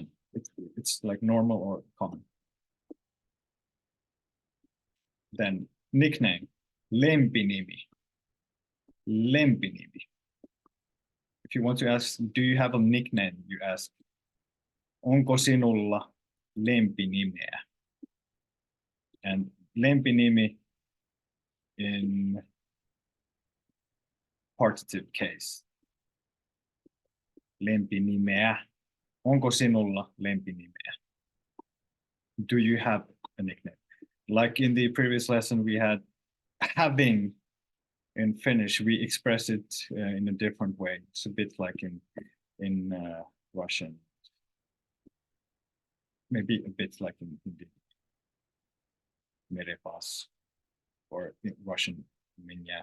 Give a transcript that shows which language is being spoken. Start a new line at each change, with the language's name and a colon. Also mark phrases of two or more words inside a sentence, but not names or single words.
English: It's like normal or common. Then nickname,
Finnish: lempinimi. Lempinimi.
English: If you want to ask, do you have a nickname? You ask,
Finnish: onko sinulla lempinimeä?
English: And lempinimi in partitive case.
Finnish: Lempinimeä. Onko sinulla lempinimeä?
English: Do you have a nickname? Like in the previous lesson, we had having in Finnish, we express it in a different way. It's a bit like in Russian, maybe a bit like in Hindi, merepas, or in Russian, меня.